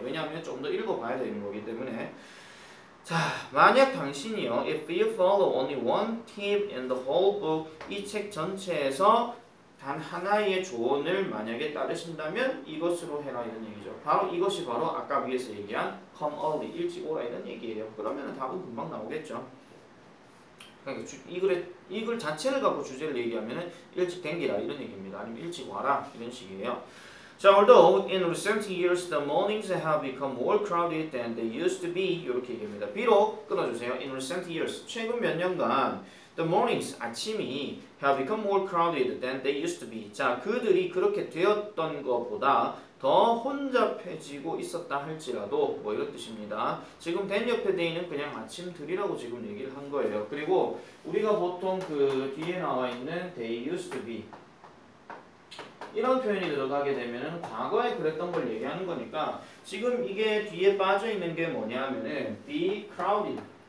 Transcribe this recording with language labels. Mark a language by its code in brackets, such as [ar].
[ko] 왜냐하면 좀 더 읽어봐야 되는 거기 때문에. 자, 만약 당신이요 [en] if you follow only one tip in the whole book, [ko] 이 책 전체에서 단 하나의 조언을 만약에 따르신다면 이것으로 해라 이런 얘기죠. 바로 이것이 바로 아까 위에서 얘기한 [en] come early, [ko] 일찍 오라 이런 얘기예요. 그러면 답은 금방 나오겠죠. 그러니까 이 글 자체를 갖고 주제를 얘기하면 일찍 댕기라 이런 얘기입니다. 아니면 일찍 와라 이런 식이에요. [en] 자, although in recent years the mornings have become more crowded than they used to be [ko] 이렇게 얘기합니다. 비록 끊어주세요. [en] In recent years, [ko] 최근 몇 년간 [en] the mornings, [ko] 아침이 [en] have become more crowded than they used to be. [ko] 자, 그들이 그렇게 되었던 것보다 더 혼잡해지고 있었다 할지라도 뭐 이런 뜻입니다. 지금 then 옆에 대인은 그냥 아침들이라고 지금 얘기를 한 거예요. 그리고 우리가 보통 그 뒤에 나와 있는 [en] they used to be [ko] 이런 표현이 들어가게 되면은 과거에 그랬던 걸 얘기하는 거니까 지금 이게 뒤에 빠져 있는 게 뭐냐면은 [en] be crowded